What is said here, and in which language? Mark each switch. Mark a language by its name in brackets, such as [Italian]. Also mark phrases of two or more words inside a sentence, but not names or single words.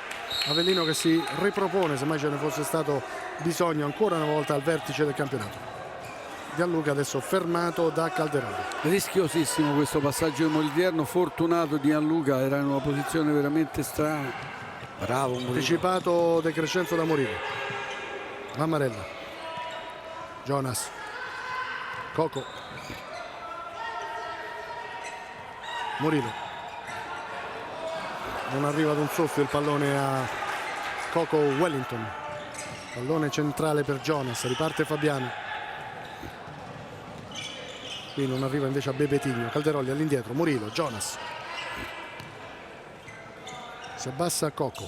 [Italian] Avellino che si ripropone, se mai ce ne fosse stato bisogno, ancora una volta al vertice del campionato. Gianluca adesso fermato da Calderoni. Rischiosissimo questo passaggio di Moliterno, fortunato di Gianluca, era in una posizione veramente strana. Bravo Murilo. Anticipato De Crescenzo da Murilo. Mammarella. Jonas. Coco. Murilo. Non arriva ad un soffio il pallone a Coco Wellington. Pallone centrale per Jonas. Riparte Fabiano. Qui non arriva invece a Bebetigno. Calderoli all'indietro. Murilo. Jonas. Si abbassa Coco.